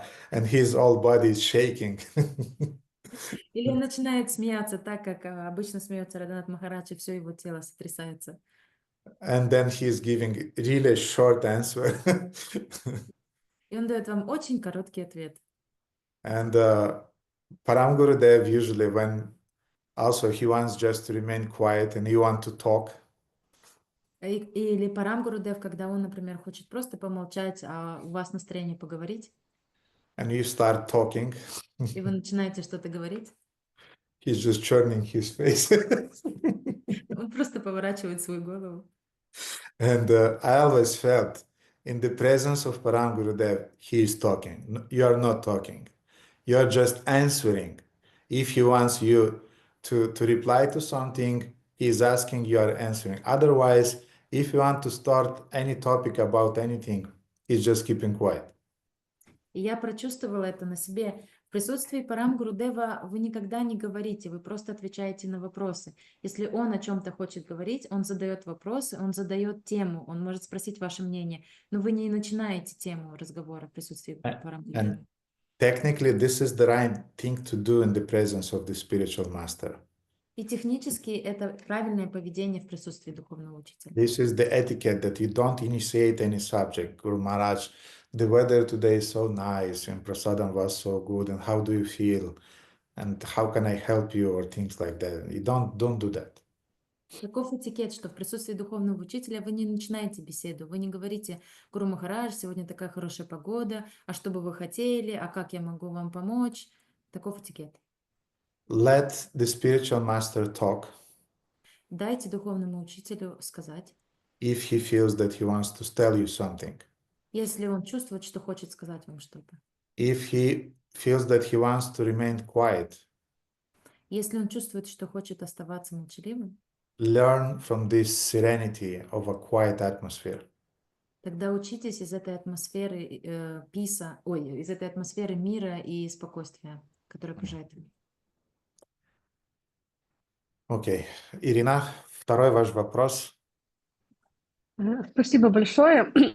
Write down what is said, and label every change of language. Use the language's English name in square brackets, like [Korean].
[English] And his whole body is shaking. [Russian] Или он начинает смеяться так, как обычно смеется Радханат Махарадж, и все его тело сотрясается. [English] And then he's giving really short answer. [Russian] И он дает вам очень короткий ответ. [English] And Param Gurudev usually when also he wants just to remain quiet and you want to talk. [Russian] Или Парам Гурудев, когда он, например, хочет просто помолчать, а у вас настроение поговорить, [English] And you start talking, [Russian] и вы начинаете что-то говорить, [English] he's just turning his face. [Russian] он просто поворачивает свою голову. [English] And I always felt in the presence of Param Gurudev, he is talking. You are not talking. You are just answering. If he wants you to reply to something, he is asking, you are answering. Otherwise, if you want to start any topic about anything, he's just keeping quiet. [Russian] И я прочувствовала это на себе. В присутствии Парам Гурудева вы никогда не говорите, вы просто отвечаете на вопросы. Если он о чем-то хочет говорить, он задает вопросы, он задает тему, он может спросить ваше мнение, но вы не начинаете тему разговора в присутствии Парам Гурудева. [English] And technically, this is the right thing to do in the presence of the spiritual master. [Russian] И технически это правильное поведение в присутствии духовного учителя. [English] This is the etiquette that you don't initiate any subject. Guru Maharaj, the weather today is so nice and prasadam was so good and how do you feel and how can I help you or things like that. You don't do that. [Russian] Таков этикет, что в присутствии духовного учителя вы не начинаете беседу, вы не говорите: Гуру Махарадж, сегодня такая хорошая погода, а что бы вы хотели, а как я могу вам помочь? Таков этикет. [English] Let the spiritual master talk [Russian] Дайте духовному учителю сказать, [English] if he feels that he wants to tell you something. [Russian] если он чувствует, что хочет сказать вам что-то. [English] If he feels that he wants to remain quiet, [Russian] Если он чувствует, что хочет оставаться молчаливым, [English] learn from this serenity of a quiet atmosphere. [Russian] тогда учитесь из этой атмосферы из этой атмосферы мира и спокойствия, которая окружает его. Окей. Ирина, второй ваш вопрос. Спасибо большое.